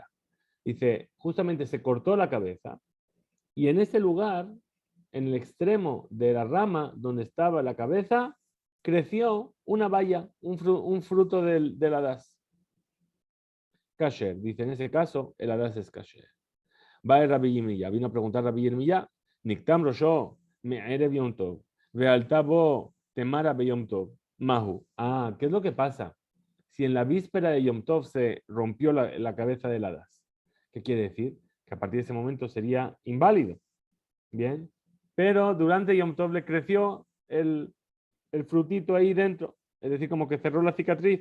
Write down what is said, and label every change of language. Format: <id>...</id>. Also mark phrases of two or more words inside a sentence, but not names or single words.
<es>Dice, justamente se cortó la cabeza y en ese lugar, en el extremo de la rama donde estaba la cabeza, creció una baya, un fruto del Hadas. Kasher. Dice, en ese caso, el Hadas es kasher. Va el Rabbi Yirmiyah. Vino a preguntar Rabbi Yirmiyah,</es> <he>נקטם ראשו, מערב יום טוב, ועלתה בו תמרה ביום טוב, מהו.</he> <es>Ah, ¿qué es lo que pasa? Si en la víspera de Yom Tov se rompió la cabeza del Hadas, ¿qué quiere decir? Que a partir de ese momento sería inválido. Bien. Pero durante Yom Tov le creció el frutito ahí dentro. Es decir, como que cerró la cicatriz.</es>